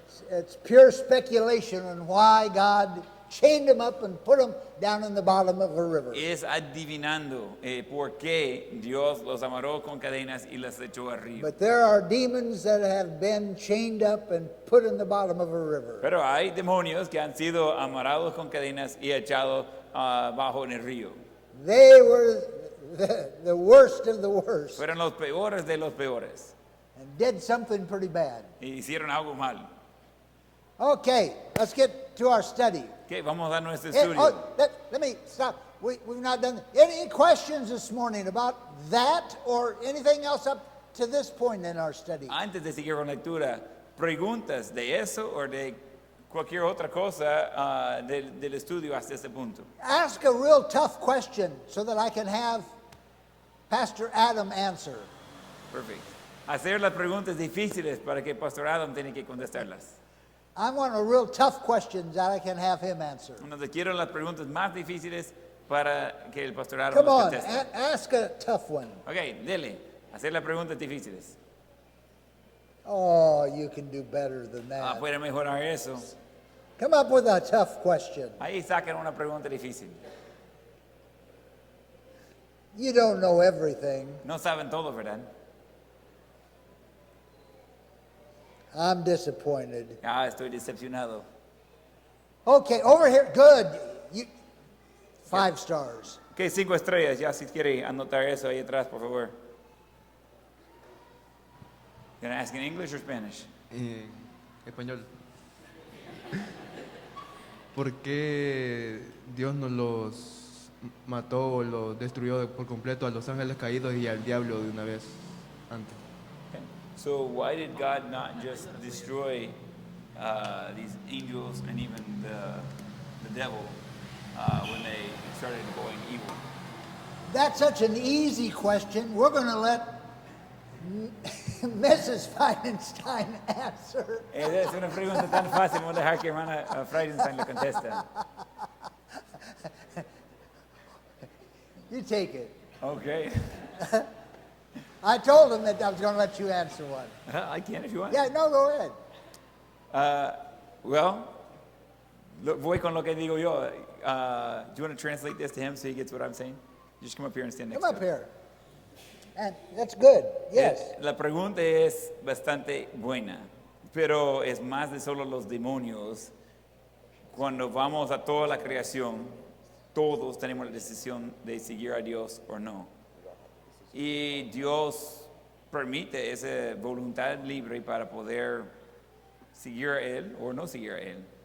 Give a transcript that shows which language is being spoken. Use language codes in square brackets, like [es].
[en] It's pure speculation on why God chained them up and put them down in the bottom of a river. [es] Es adivinando por qué Dios los amarró con cadenas y las echó al río. [en] But there are demons that have been chained up and put in the bottom of a river. [es] Pero hay demonios que han sido amarrados con cadenas y echados bajo en el río. [en] They were the worst of the worst [es] Fueron los peores de los peores. [en] and did something pretty bad. [es] Y hicieron algo mal. [en] Okay, let's get to our study. [es] ¿Qué? Vamos a nuestro [en] Hey, [es] estudio. [en] let me stop. We've not done any questions this morning about that or anything else up to this point in our study. [es] Antes de seguir con la lectura, ¿preguntas de eso o de cualquier otra cosa del estudio hasta este punto? [en] Ask a real tough question so that I can have Pastor Adam answer. [es] Perfecto. Hacer las preguntas difíciles para que Pastor Adam tiene que contestarlas. [en] I want a real tough question that I can have him answer. [es] Entonces quiero las preguntas más difíciles para que el pastor Aaron [en] Come [es] nos [en] on, [es] conteste. [en] ask a tough one. [es] Ok, dele, hacer las preguntas difíciles. [en] Oh, you can do better than that. [es] Puede mejorar eso. [en] Come up with a tough question. [es] Ahí saquen una pregunta difícil. [en] You don't know everything. [es] No saben todo, ¿verdad? [en] I'm disappointed. [es] Estoy decepcionado. [en] Okay, over here. Good. 5 stars. [es] Ok, 5 estrellas. Ya si quiere anotar eso ahí atrás, por favor. [en] Gonna ask in English or Spanish? [es] Español. ¿Por qué Dios no los mató o los destruyó por completo a los ángeles caídos y al diablo de una vez antes? [en] Okay. So why did God not just destroy these angels and even the devil when they started going evil? That's such an easy question. We're going to let Mrs. Feinstein answer. [es] Es una pregunta tan fácil, vamos a dejar que hermana Friedenstein le conteste. [en] You take it. Okay. I told him that I was going to let you answer one. I can if you want. Yeah, no, go ahead. [es] Well, voy con lo que digo yo. [en] Do you want to translate this to him so he gets what I'm saying? Just come up here and stand next Come to up him. here. And that's good. Yes. [es] La pregunta es bastante buena, pero es más de solo los demonios. Cuando vamos a toda la creación, todos tenemos la decisión de seguir a Dios o no. Y Dios permite esa voluntad libre para poder seguir a Él o no seguir a Él.